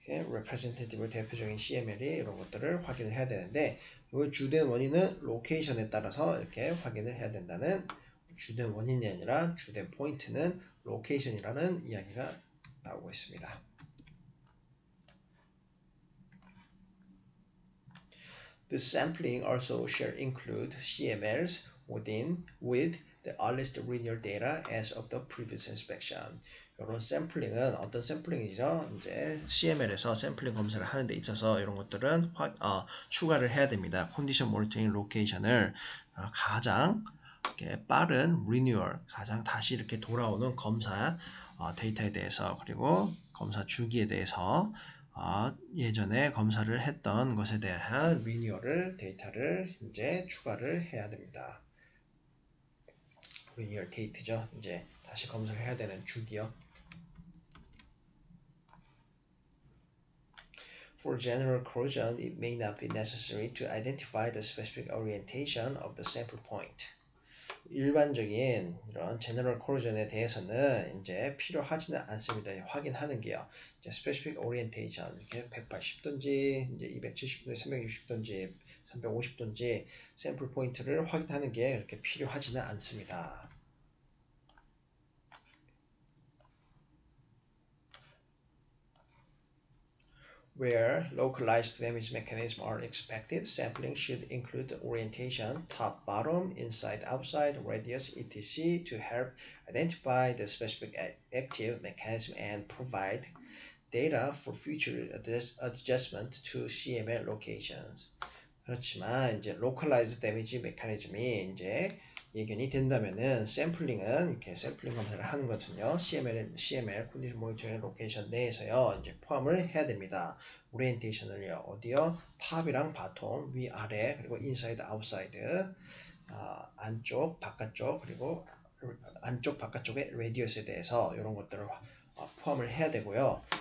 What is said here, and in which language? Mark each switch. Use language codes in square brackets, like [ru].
[ko] representative 대표적인 CML이 이런 것들을 확인을 해야 되는데 이 주된 원인은 로케이션에 따라서 이렇게 확인을 해야 된다는 주된 원인이 아니라 주된 포인트는 로케이션이라는 이야기가 나오고 있습니다. [en] The sampling also shall include CMLs with the earliest linear data as of the previous inspection. [ko] 이런 샘플링은 어떤 샘플링이죠? 이제 CML에서 샘플링 검사를 하는 데 있어서 이런 것들은 추가를 해야 됩니다. 컨디션 모니터링 로케이션을 가장 빠른 리뉴얼, 가장 다시 이렇게 돌아오는 검사 데이터에 대해서 그리고 검사 주기에 대해서 예전에 검사를 했던 것에 대한 리뉴얼을 데이터를 이제 추가를 해야 됩니다. 리뉴얼 데이트죠. 이제 다시 검사를 해야 되는 주기요. [en] For general corrosion, it may not be necessary to identify the specific orientation of the sample point. [ko] 일반적인 이런 제너럴 코로전에 대해서는 이제 필요하지는 않습니다. 확인하는 게요. 이제 스페시픽 오리엔테이션 이렇게 180도인지 이제 270도인지 360도인지 350도인지 샘플 포인트를 확인하는 게 그렇게 필요하지는 않습니다. [en] Where localized damage mechanisms are expected, sampling should include orientation, top, bottom, inside, outside, radius, etc. to help identify the specific active mechanism and provide data for future adjustment to CML locations. [ko] 그렇지만 이제 localized damage mechanism이 이제 예견이 된다면은 샘플링은 이렇게 샘플링 검사를 하는 거거든요. CML 컨디션 모니터링 로케이션 내에서요 이제 포함을 해야 됩니다. 오리엔테이션을요 어디요? 탑이랑 바텀 위 아래 그리고 인사이드 아웃사이드 안쪽 바깥쪽 그리고 안쪽 바깥쪽의 레디어스에 대해서 이런 것들을 포함을 해야 되고요.